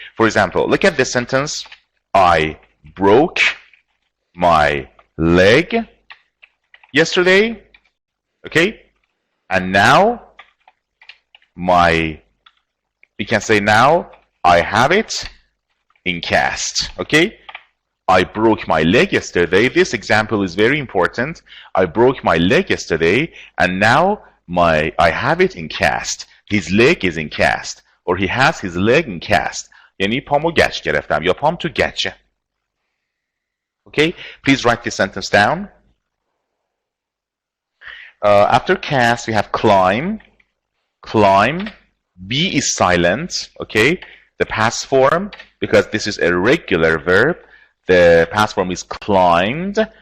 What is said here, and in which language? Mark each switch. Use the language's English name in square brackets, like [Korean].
[English] For example, look at this sentence. I broke my leg yesterday, okay, and now you can say now I have it in cast, okay. I broke my leg yesterday. This example is very important. I broke my leg yesterday and now I have it in cast. His leg is in cast, or he has his leg in cast. [Persian] یعنی پامو گچ گرفتم یا پام تو گچه. [English] Okay, please write this sentence down. After cast, we have climb. Climb. B is silent. Okay. The past form, because this is a regular verb, the past form is climbed.